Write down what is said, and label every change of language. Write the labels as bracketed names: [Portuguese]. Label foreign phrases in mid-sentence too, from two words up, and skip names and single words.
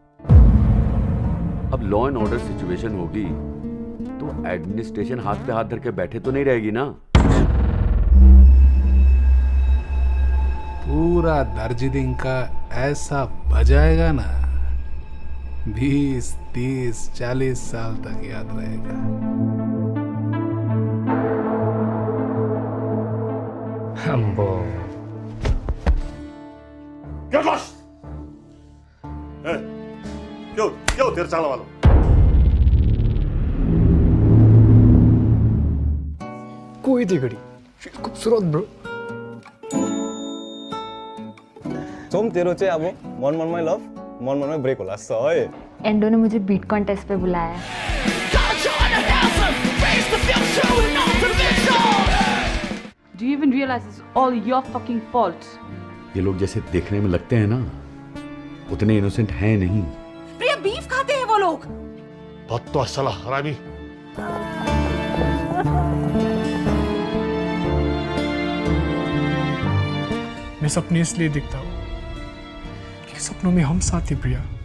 [Hindi] अब [English] law and order situation [Hindi] होगी तो एडमिनिस्ट्रेशन हाथ पे हाथ धर के बैठे तो नहीं रहेगी ना। पूरा दार्जिलिंग का ऐसा बजाएगा ना, 20, 30, 40 साल तक याद रहेगा। [English] Ambo. Get lost! [Hindi] क्यों तेरे चाल वालों? कोई थी घड़ी, खूबसूरत ब्रो। [Nepali] सोम तेरो चाहिँ अब मन मनमै लभ, मन मनमै ब्रेक होला है। [Hindi] एंडो ने मुझे [English] beat contest [Hindi] पे बुलाया। [English] Do you even realize it's all your fucking fault? [Hindi] ये लोग जैसे देखने में लगते हैं ना, उतने इनोसेंट हैं नहीं। प्रिया, बीफ खाते हैं वो लोग। बत्तवा साला हरामी। मैं सपने इसलिए दिखता हूँ कि सपनों में हम साथ ही प्रिया।